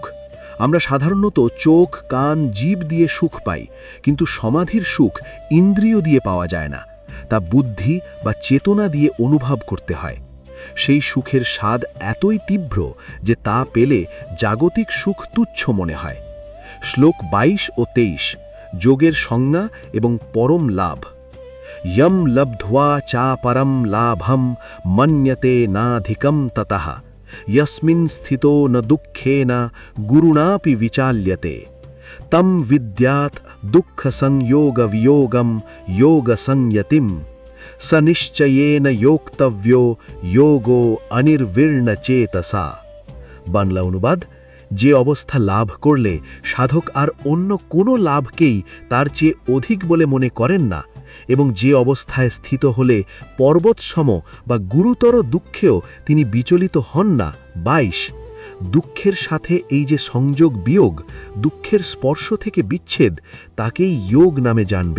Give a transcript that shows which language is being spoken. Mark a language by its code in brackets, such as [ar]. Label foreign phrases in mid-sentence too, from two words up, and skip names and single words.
[bn] আমরা সাধারণত চোখ, কান, জিভ দিয়ে সুখ পাই, কিন্তু সমাধির সুখ ইন্দ্রিয় দিয়ে পাওয়া যায় না, তা বুদ্ধি বা চেতনা দিয়ে অনুভব করতে হয়। সেই সুখের স্বাদ এতই তীব্র যে তা পেলে জাগতিক সুখ তুচ্ছ মনে হয়। শ্লোক 22 ও 23 যোগের সংজ্ঞা এবং পরম লাভ। [sa] यम लब्ध्वा चा परम लाभम मन्यते नाधिकम ततः यस्मिन् स्थितो न दुःखेन गुरुणापि विचाल्यते तम विद्यात् दुःख संयोग वियोगम योग संयतिम स निश्चयेन योक्तव्यो योगो अनिर्विर्ण चेतसा। [bn] বাংলা অনুবাদ: যে অবস্থা লাভ করলে সাধক আর অন্য কোনো লাভকেই তার চেয়ে অধিক বলে মনে করেন না, এবং যে অবস্থায় স্থিত হলে পর্বতসম বা গুরুতর দুঃখেও তিনি বিচলিত হন না 22, দুঃখের সাথে এই যে সংযোগ বিয়োগ, দুঃখের স্পর্শ থেকে বিচ্ছেদ, তাকেই যোগ নামে জানবে।